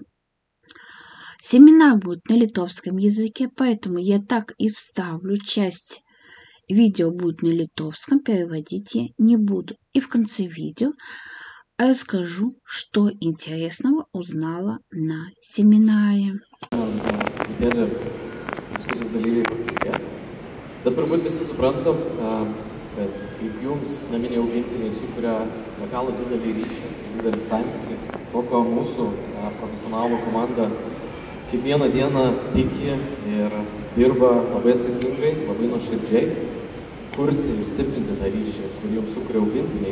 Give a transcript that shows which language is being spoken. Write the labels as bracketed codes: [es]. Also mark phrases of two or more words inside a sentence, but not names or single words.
[ru] Семинар будет на литовском языке, поэтому я так и вставлю часть видео будет на литовском, переводить я не буду. И в конце видео расскажу, что интересного узнала на семинаре. [lt] Diskusijos dalyviai pakalbės. Bet turbūt visi suprantam, kad kaip jums naminiai augintiniai sukuria be galo didelį ryšį, didelį santykį, kokio mūsų profesionalų komanda kiekvieną dieną tiki ir dirba labai atsakingai, labai nuoširdžiai, kurti ir stiprinti tą ryšį, kurį jums sukuria augintiniai.